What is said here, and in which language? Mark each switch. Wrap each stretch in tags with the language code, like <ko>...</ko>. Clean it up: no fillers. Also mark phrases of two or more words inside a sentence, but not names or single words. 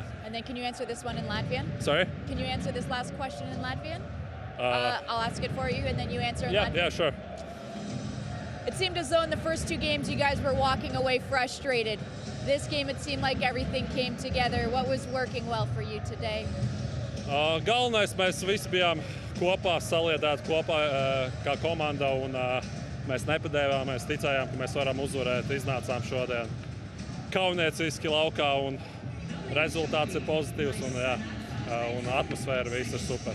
<en>And then can you answer this one in Latvian? Sorry? Can you answer this last question in Latvian? I'll ask it for you, and then you answer in Latvian. Yeah, sure. It seemed as though in the first 2 games you guys were walking away frustrated. This game, it seemed like everything came together. What was working well for you today?</en> <lv>Galvenais, mēs visi bijām kopā, saliedēti kopā kā komanda, un mēs nepadevāmies, ticējām, ka mēs varam uzvarēt. Iznācām šodien kaunieciski laukā, un rezultāts ir pozitīvs, un atmosfēra viss ir super.</lv>